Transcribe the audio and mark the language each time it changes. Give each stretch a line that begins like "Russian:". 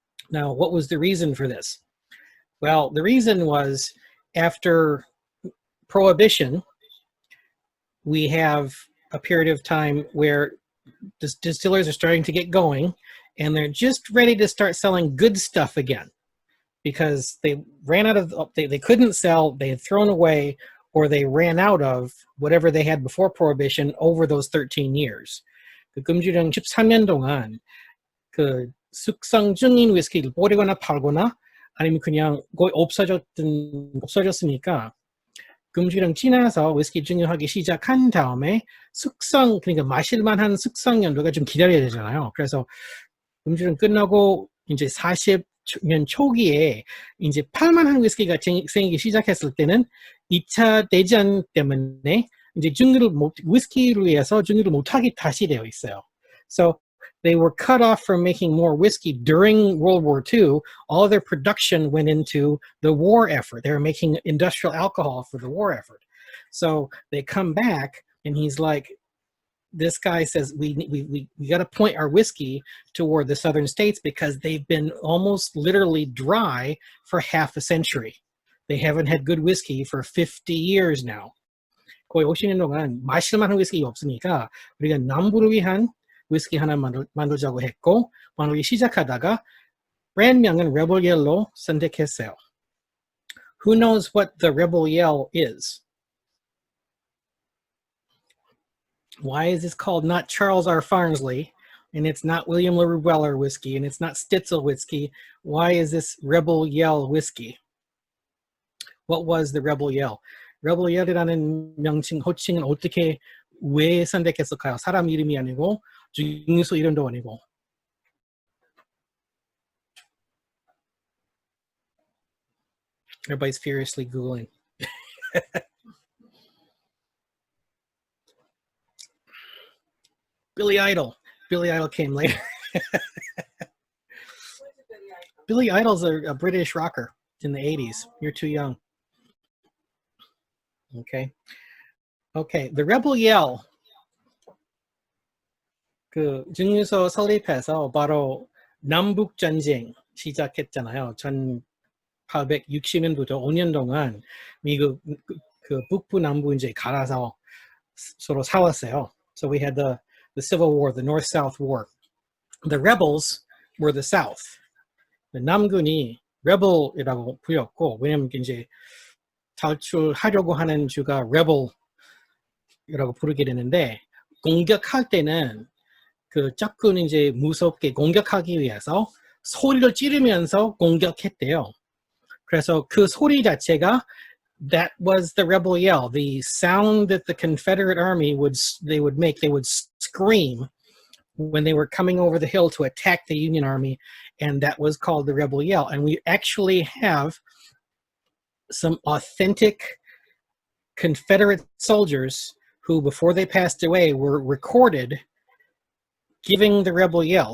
English: Now, what was the reason for this? Well, the reason was after Prohibition, we have a period of time where distillers are starting to get going and they're just ready to start selling good stuff again because they ran out of, they couldn't sell, they had thrown away or they ran out of whatever they had before Prohibition over those 13 years.
Korean: 그 금주령 13년 동안 그 숙성 중인 위스키를 뿌리거나 팔거나 아니면 그냥 거의 없어졌으니까 금주령 지나서 위스키 증류하기 시작한 다음에 숙성, 그러니까 마실만한 숙성 연도가 좀 기다려야 되잖아요. 그래서 금주령 끝나고 이제 40년 초기에 이제 팔만한 위스키가 생기기 시작했을 때는 2차 대전 때문에 이제 위스키를 위해서 증류를 못하게 다시 되어 있어요.
English: So they were cut off from making more whiskey during World War II. All their production went into the war effort. They were making industrial alcohol for the war effort. So they come back, and he's like, this guy says, we got to point our whiskey toward the southern states because they've been almost literally dry for half a century. They haven't had good whiskey for 50 years now.
Korean: 거의 50년 동안 마실만한 whiskey가 없으니까 우리가 남부를 위한 위스키 하나 만들자고 했고 만들기 시작하다가 브랜드명은 Rebel Yell로 선택했어요.
English: Who knows what the Rebel Yell is? Why is this called not Charles R. Farnsley, and it's not William LaRue Weller whiskey, and it's not Stitzel whiskey? Why is this Rebel Yell whiskey? What was the Rebel Yell?
Korean: Rebel Yell이라는 명칭, 호칭은 어떻게 왜 선택했을까요? 사람 이름이 아니고 증류소 이름도 아니고.
English: Everybody's furiously Googling. Billy Idol. Billy Idol came later. Billy Idol's a British rocker in the 80s. You're too young. Okay. Okay. The Rebel Yell.
Korean: 그 증류소 설립해서 바로 남북 전쟁 시작했잖아요. 1860년부터 5년 동안 미국 그 북부 남부 이제 갈아서 서로 싸웠어요.
English: So we had the Civil War, the North-South War. The rebels were the South.
Korean: 남군이 rebel이라고 불렸고, 왜냐면 이제 탈출하려고 하는 주가 rebel이라고 부르게 되는데, 공격할 때는 그 적군 이제 무섭게 공격하기 위해서 소리를 지르면서 공격했대요. 그래서 그 소리 자체가
English: that was the rebel yell, the sound that the Confederate Army would scream when they were coming over the hill to attack the Union Army, and that was called the rebel yell. And we actually have some authentic Confederate soldiers who, before they passed away, were recorded giving the rebel yell.